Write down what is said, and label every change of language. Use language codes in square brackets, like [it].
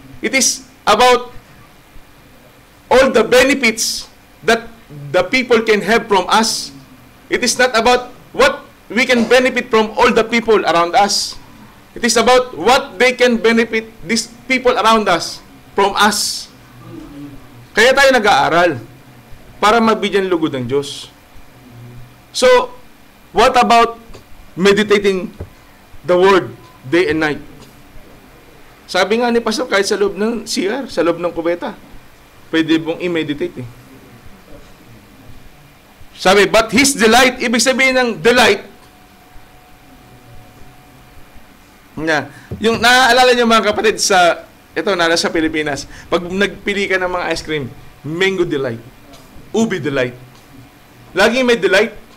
[en] It is about all the benefits that the people can have from us. It is not about what we can benefit from all the people around us. It is about what they can benefit these people around us from us. [tl] Kaya tayo nag-aaral para mabigyan lugod ng Diyos. [en] So, what about meditating the Word day and night? [tl] Sabi nga ni Pastor, kahit sa loob ng CR, sa loob ng kubeta, pwede mong i-meditate. Sabi, [en] but His delight, [tl] ibig sabihin ng delight, yung naaalala niyo mga kapatid ito nasa Pilipinas, pag nagpili ka ng mga ice cream, mango delight, ubi delight. Laging may delight.